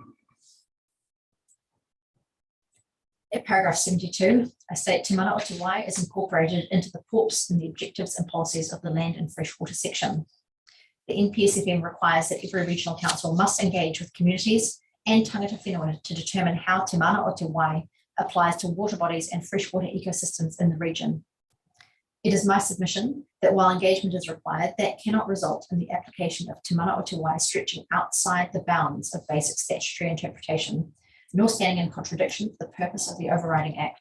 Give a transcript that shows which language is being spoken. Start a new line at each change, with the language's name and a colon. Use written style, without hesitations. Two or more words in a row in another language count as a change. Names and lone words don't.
English: At paragraph 72, I state Te Mana o Te Wai is incorporated into the PORPs in the objectives and policies of the land and freshwater section. The NPSFM requires that every regional council must engage with communities and
Māori: tangata whenua
English: to determine how Te Mana o Te Wai applies to water bodies and freshwater ecosystems in the region. It is my submission that while engagement is required, that cannot result in the application of Te Mana o Te Wai stretching outside the bounds of basic statutory interpretation, nor standing in contradiction to the purpose of the overriding act.